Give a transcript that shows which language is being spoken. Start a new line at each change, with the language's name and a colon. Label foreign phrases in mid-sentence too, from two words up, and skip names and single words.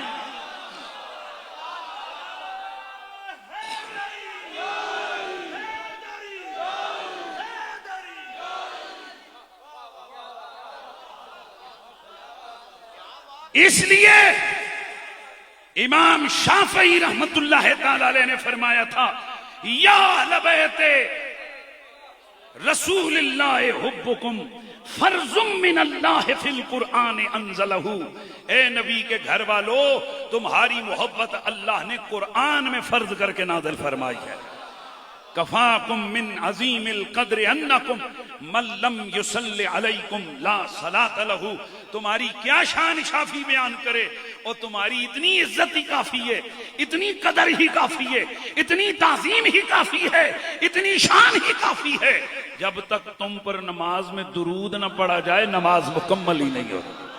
Hindi: इसलिए इमाम शाफई
Arabic: رحمة الله تعالى عليه
Hindi: ने फरमाया था,
Arabic: يا أهل بيت رسول الله حبكم فرض من الله في القرآن أنزله.
Hindi: ए नबी के घर वालों, तुम्हारी मोहब्बत अल्लाह ने कुरआन में फर्ज करके नाज़िल फरमाई है।
Arabic: كفاكم من عظيم القدر أنكم من لم يصل عليكم لا صلاة له.
Hindi: तुम्हारी क्या शान शाफी बयान करे, और तुम्हारी इतनी इज्जत ही काफी है, इतनी कदर ही काफी है, इतनी ताजीम ही काफी है, इतनी शान ही काफी है। जब तक तुम पर नमाज में दुरूद न पढ़ा जाए, नमाज मुकम्मल ही नहीं होती।